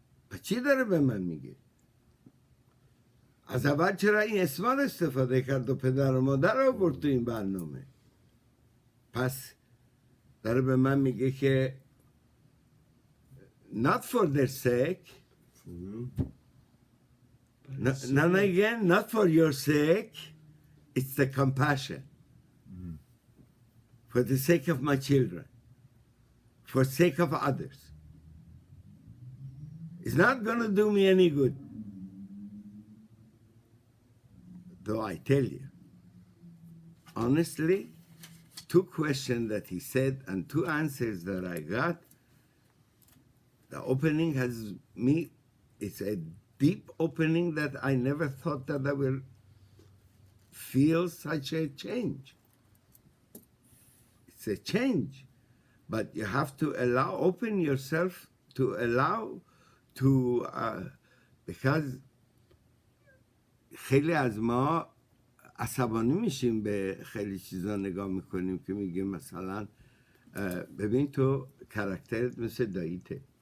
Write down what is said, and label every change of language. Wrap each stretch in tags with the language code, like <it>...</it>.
<fa>پس چی داره به من میگه؟ از اول چرا این اسمان استفاده کرد و پدر و مادر رو برد تو این برنامه؟ پس داره به من میگه که</fa> <en>not for their sake, not again, not for your sake, it's the compassion. For the sake of my children, for the sake of others. It's not going to do me any good. Though I tell you, honestly, 2 questions that he said and 2 answers that I got, the opening has me, it's a deep opening that I never thought that I will feel such a change. It's a change, but you have to allow, open yourself to allow to, because</en> <fa>خیلی از ما عصبانی میشیم به خیلی چیزا نگاه میکنیم که میگیم مثلا ببین تو کرکترت مثل داییته.</fa>